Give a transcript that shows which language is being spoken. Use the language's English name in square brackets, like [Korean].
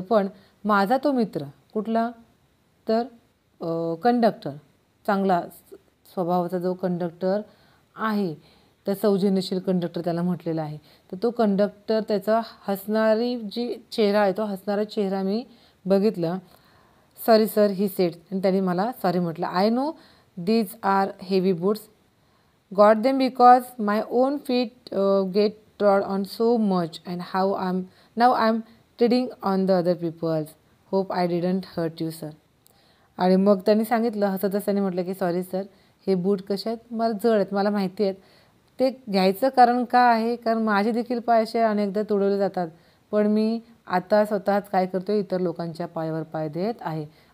[Marathi] पण माझा तो मित्र कुठला तर कंडक्टर, चांगला स्वभावाचा जो कंडक्टर आहे, तर सौजन्यशील कंडक्टर त्याला म्हटलेला आहे, तर तो कंडक्टर त्याचा हसणारी जी चेहरा आहे तो हसणारा चेहरा मी बघितलं. [English] Sorry sir he said. [Marathi] आणि त्यांनी मला सॉरी म्हटलं. [English] I know these are heavy boots, got them because my own feet get trod on so much and now I am treading on the other peoples. Hope I didn't hurt you sir. [Marathi] आणि मग त्यांनी सांगितलं हसतच त्यांनी म्हटलं की sorry sir, हे बूट कसे आहेत, मला जड आहेत, मला माहिती आहेत. ते घ्यायचं कारण का आहे, कारण माझे देखील पाय असे अनेकदा तुडवले जातात, पण मी आता स्वतःच काय करतो, इतर लोकांच्या पायावर पाय देत आहे.